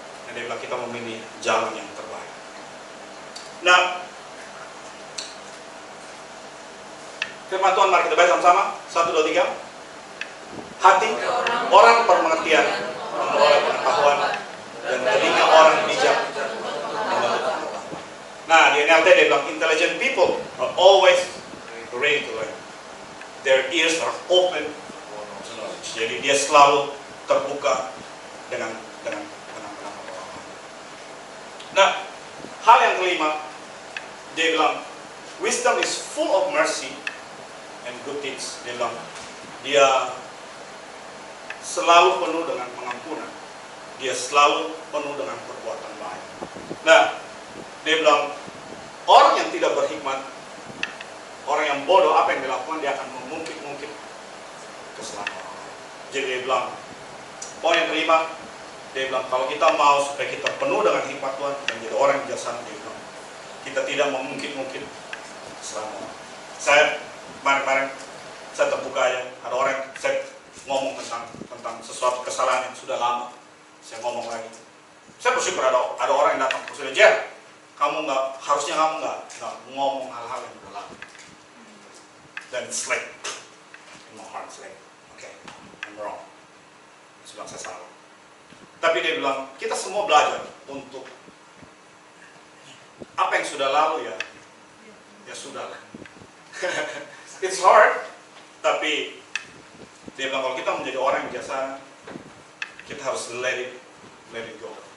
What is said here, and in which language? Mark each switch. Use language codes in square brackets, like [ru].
[id] Dan dia bilang kita memilih jalan yang terbaik. Nah, firman Tuhan mari kita baca sama-sama. 1, 2, 3. Hati orang berpengertian memperoleh pengetahuan, dan telinga orang bijak menuntut pengetahuan. Nah, di NLT dia bilang [en] intelligent people are always ready to learn. Their ears are open to knowledge. [id] Jadi dia selalu terbuka dengan pendapat orang. Nah, hal yang kelima, dia bilang [en] wisdom is full of mercy and good deeds. [id] Dia bilang dia selalu penuh dengan pengampunan. Dia selalu penuh dengan perbuatan baik. Nah, dia bilang orang yang tidak berhikmat, orang yang bodoh, apa yang dilakukan, dia akan mengungkit-ungkit kesalahan orang lain. Jadi dia bilang poin yang kelima, dia bilang kalau kita mau supaya kita penuh dengan hikmat Tuhan, kita menjadi orang yang bijaksana, dia bilang kita tidak mengungkit-ungkit kesalahan orang. Saya kemarin saya terbuka ya, ada orang saya ngomong tentang sesuatu kesalahan yang sudah lama. Saya ngomong lagi. Saya bersyukur ada orang yang datang ke saya, Jer, harusnya kamu nggak ngomong hal-hal yang udah lalu. Dan [en] it's like, in my heart, it's like, okay, I'm wrong. [id] Saya bilang, saya salah. Tapi dia bilang, kita semua belajar untuk apa yang sudah lalu ya sudah lah. [en] It's hard, [id] tapi dia bilang kalau kita menjadi orang yang biasa, kita harus [en] let it go.